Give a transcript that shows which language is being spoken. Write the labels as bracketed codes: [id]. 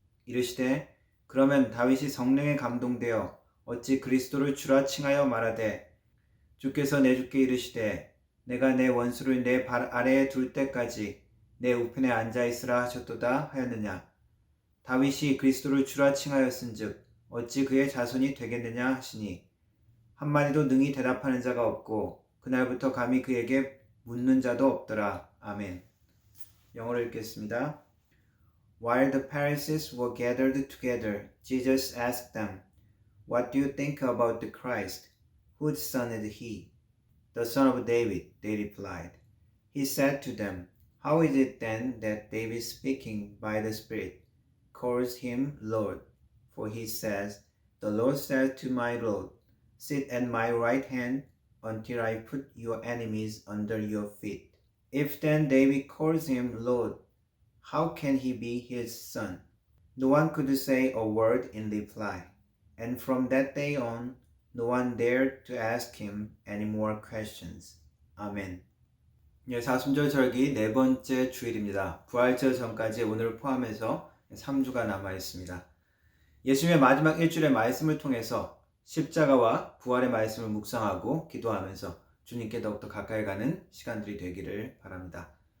[ko] 이르시되 그러면 다윗이 성령에 감동되어 어찌 그리스도를 주라 칭하여 말하되 주께서 내 주께 이르시되 내가 내 원수를 내 발 아래에 둘 때까지 내 우편에 앉아있으라 하셨도다 하였느냐? 다윗이 그리스도를 주라 칭하였은즉 어찌 그의 자손이 되겠느냐 하시니 한마디도 능히 대답하는 자가 없고 그날부터 감히 그에게 묻는 자도 없더라. 아멘. 영어로 읽겠습니다. [en] While the Pharisees were gathered together, Jesus asked them, What do you think about the Christ? Whose son is he? The son of David, they replied. He said to them, How is it then that David speaking by the Spirit calls him Lord? For he says, The Lord said to my Lord, Sit at my right hand until I put your enemies under your feet. If then David calls him Lord, how can he be his son? No one could say a word in reply, and from that day on, no one dared to ask him any more questions. Amen. [ko] 사순절 절기 네 번째 주일입니다. 부활절 전까지 오늘을 포함해서 3주가 남아 있습니다. 예수님의 마지막 일주일의 말씀을 통해서 십자가와 부활의 말씀을 묵상하고 기도하면서 주님께 더욱더 가까이 가는 시간들이 되기를 바랍니다.